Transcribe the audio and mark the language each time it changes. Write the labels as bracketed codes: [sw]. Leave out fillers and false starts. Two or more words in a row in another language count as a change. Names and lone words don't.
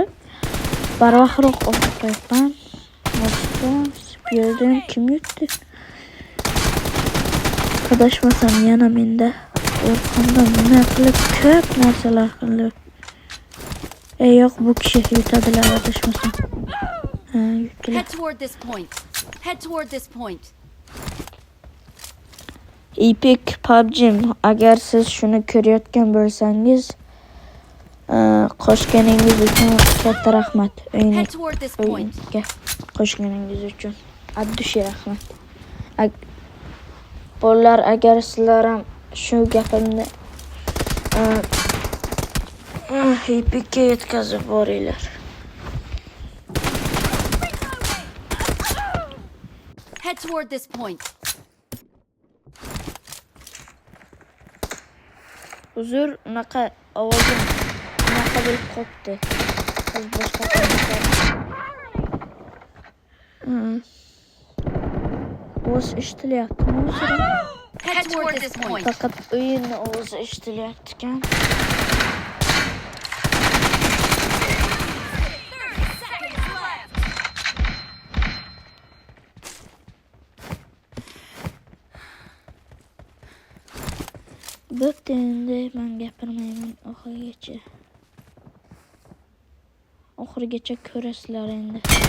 [uz] Barvaqtroq otib qo'yibman. Bu yerdan kim yutdi? Adashmasam yana menda orqamdan nima qilib ko'p narsalar qildi. Yo'q, bu kishi yutadilar adashmasam. [en] Head toward this point. [uz] Epic PUBG, agar siz shuni ko'rayotgan bo'lsangiz, qo'shganingiz uchun katta rahmat. O'yinga qo'shganingiz uchun addushi rahmat. Bolalar, agar sizlar ham shu gapimni Epicga yetkazib boringlar. [en] Head toward this point. [uz] Uzr, unaqa ovozim unaqa bo'lib qopti. Biz boshqa qilamiz. Ovoz eshitilyaptimi o'zi? [en] Head toward this point. [uz] Faqat o'yinni ovozi eshitilyapti ekan. [en] 30 seconds left. [uz] Bo'pti endi men gapirmayman oxirigacha. Oxirigacha ko'rasizlar endi.